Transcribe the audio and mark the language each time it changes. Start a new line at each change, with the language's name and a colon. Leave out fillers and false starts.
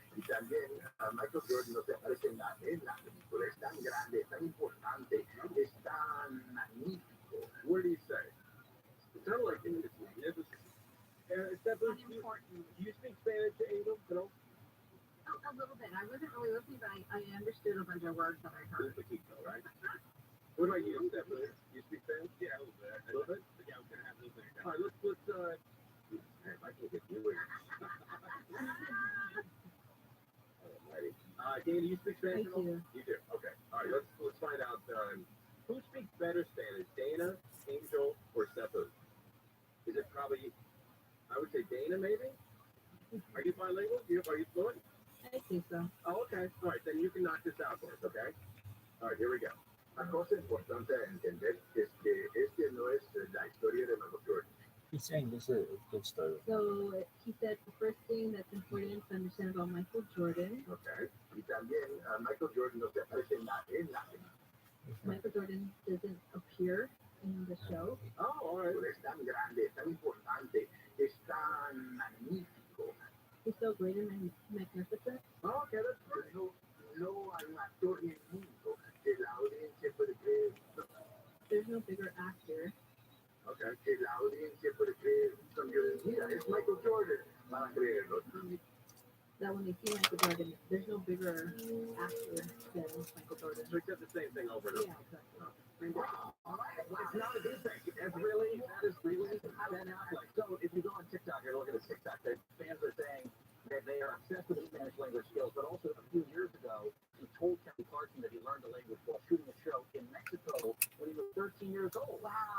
Spanish: Y también Michael Jordan no se aparece en la película. Es tan grande, tan importante, es tan magnífico.
English: What do you say? It sounded like it's magnificent. Stephanie, Unimportant. do you speak Spanish, Angel? No? A little bit. I wasn't really listening, but I understood a bunch of words that I heard. Poquito, right? What about you, Stephanie? You speak Spanish? Yeah, a little bit. A little bit? Yeah, I'm gonna have a little bit. All right, let's man, I can get you in. Alrighty. Dana, do you speak Spanish? I do. You do. Okay. All right. Let's find out who speaks better Spanish, Dana, Angel, or Stephanie? Is it probably? I would say Dana, maybe. Are you bilingual? Are you fluent? I think so. Oh, okay. All right. Then you can knock this out for us, okay? All right. Here we go.
Spanish: La cosa importante a entender es que este no es la historia de Michael Jordan.
English: He's saying this is a good story. So he said the first thing that's important to understand about Michael Jordan. Okay.
Spanish: Y también Michael Jordan no se aparece en la película.
English: Michael Jordan doesn't appear in the show. Oh, all right.
Spanish: Es tan grande, es tan importante, es tan magnífico.
English: He's so great and magnificent. Oh, okay, that's good.
Spanish: No hay un actor en el mundo que la audiencia puede creer.
English: There's no bigger actor.
Spanish: Okay, que la audiencia puede creer. Mira, es Michael Jordan. Van a creerlo.
English: That when they see Michael Jordan, there's no bigger actor than Michael Jordan. So he said the same thing over and over. Yeah, exactly. Wow. It's not a good thing. That is really Ben Affleck. So if you go on TikTok, you're looking at TikTok, the fans are saying that they are obsessed with his Spanish language skills, but also a few years ago, he told Kelly Clarkson that he learned the language while shooting a show in Mexico when he was 13 years old. Wow.